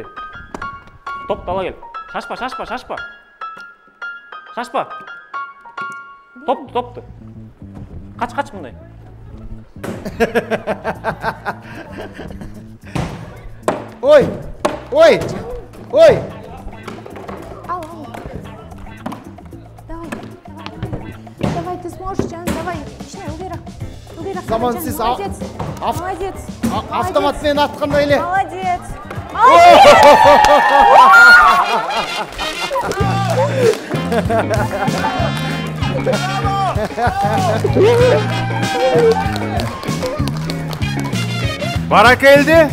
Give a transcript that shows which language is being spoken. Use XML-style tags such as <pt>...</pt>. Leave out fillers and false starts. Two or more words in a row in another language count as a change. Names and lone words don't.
<ky>Топту ала кел. Шашпа. Топту. Кач мындай. Ой. Ал.</ky> <ru>Давай, ты сможешь, Жан, давай. Убери.</ru> <ky>Заман сиз</ky> <ru>Молодец.</ru> <ky>автомат менен аткандай эле.</ky> <ru>Молодец.</ru> <ky>Баракелди.</ky>